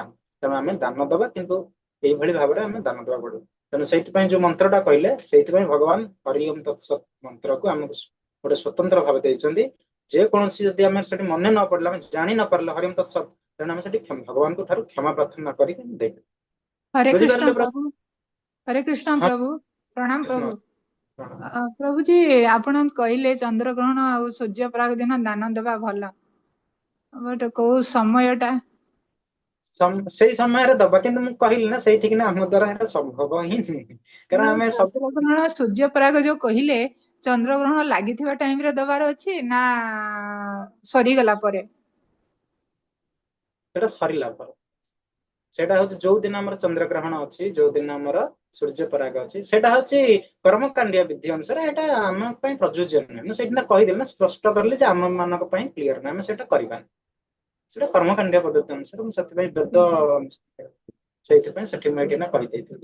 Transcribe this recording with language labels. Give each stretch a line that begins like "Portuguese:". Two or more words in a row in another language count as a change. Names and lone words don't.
Odia: ତେଣୁ ଆମେ ଦାନ ଦବା, କିନ୍ତୁ ଏଇଭଳି ଭାବରେ ଆମେ ଦାନ ଦବା ପଡିବ। ତେଣୁ ସେଇଥିପାଇଁ ଯୋଉ ମନ୍ତ୍ରଟା କହିଲେ, ସେଇଥିପାଇଁ ଭଗବାନ
Sanskrit: हरि ओम् तत्सत्
Odia: ମନ୍ତ୍ରକୁ ଆମକୁ ଗୋଟେ ସ୍ୱତନ୍ତ୍ର ଭାବେ ଦେଇଛନ୍ତି। ଯେକୌଣସି ଯଦି ଆମେ ସେଠି ମନେ ନ ପଡିଲା, ଆମେ ଜାଣି ନ ପାରିଲେ
Sanskrit: हरि ओम् तत्सत्,
Odia: ତେଣୁ ଆମେ ସେଠି ଭଗବାନଙ୍କ ଠାରୁ କ୍ଷମା ପ୍ରାର୍ଥନା କରିକି ଆମେ ଦେଇପାରିବା। ହରେ କୃଷ୍ଣ ବୁଝିପାରିଲେ ପ୍ରଭୁ, ହରେ କୃଷ୍ଣ ହଁ ପ୍ରଭୁ, ପ୍ରଣାମ କୃଷ୍ଣ। प्रभु। ପ୍ରଭୁ ଜୀ ଆପଣ କହିଲେ ଚନ୍ଦ୍ରଗ୍ରହଣ ଆ ସୂର୍ଯ୍ୟପରାଗ ଦିନ ଦାନ ଦେବା ଭଲ, ବଟ କୋ ସମୟଟା ସେଇ ସମୟରେ ଦବା, କିନ୍ତୁ ମୁଁ କହିଲି ନା ସେଇଠିକି ନା ଆମ ଦ୍ୱାରା ଏଟା ସମ୍ଭବ ହିଁ ନୁହେଁ। କାରଣ ଆମେ ସବୁ ଚନ୍ଦ୍ରଗ୍ରହଣ ସୂର୍ଯ୍ୟପରାଗ ଯୋ କହିଲେ ଚନ୍ଦ୍ରଗ୍ରହଣ ଲାଗିଥିବା ଟାଇମ ରେ ଦବାର ଅଛି ନା ସରିଗଲା ପରେ? ସେଟା ସରିଲା ପରେ, ସେଟା ହଉଛି ଯୋଉ ଦିନ ଆମର ଚନ୍ଦ୍ରଗ୍ରହଣ ଅଛି, ଯୋଉ ଦିନ ଆମର ସୂର୍ଯ୍ୟପରାଗ ଅଛି, ସେଟା ହଉଛି କର୍ମକାଣ୍ଡୀୟ ବିଧି ଅନୁସାରେ ଏଟା ଆମ ପାଇଁ ପ୍ରଯୁଜ୍ୟ ନୁହେଁ। ମୁଁ ସେଇଦିନ କହିଦେଲି ନା, ସ୍ପଷ୍ଟ କରିଲି ଯେ ଆମ ମାନଙ୍କ ପାଇଁ କ୍ଲିୟର ନାହିଁ, ଆମେ ସେଇଟା କରିବାନି। ସେଟା କର୍ମକାଣ୍ଡୀୟ ପଦ୍ଧତି ଅନୁସାରେ, ମୁଁ ସେଥିପାଇଁ ବେଦ ସେଇଥିପାଇଁ ସେଠି ମୁଁ ଏଇଠି କହିଦେଇଥିଲି।